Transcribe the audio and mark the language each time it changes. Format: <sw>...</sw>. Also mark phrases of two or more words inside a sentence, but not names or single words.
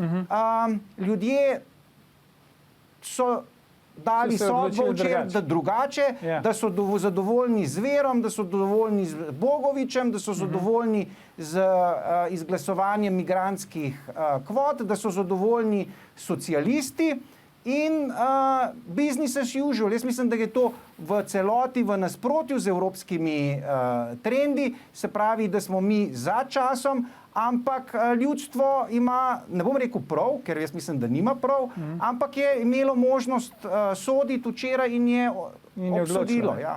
<sl>Ljudje so dali sodbo včeraj, da drugače, da so zadovoljni z Verom, da so zadovoljni z Bogovičem, da so zadovoljni z izglasovanjem migrantskih kvot, da so zadovoljni socialisti.</sl> <en>In business as usual.</en> <sl>Jaz mislim, da je to v celoti v nasprotju z evropskimi trendi, se pravi, da smo mi za časom, ampak ljudstvo ima, ne bom rekel prav, ker jaz mislim, da nima prav, ampak je imelo možnost soditi včeraj in je obsodilo.</sl>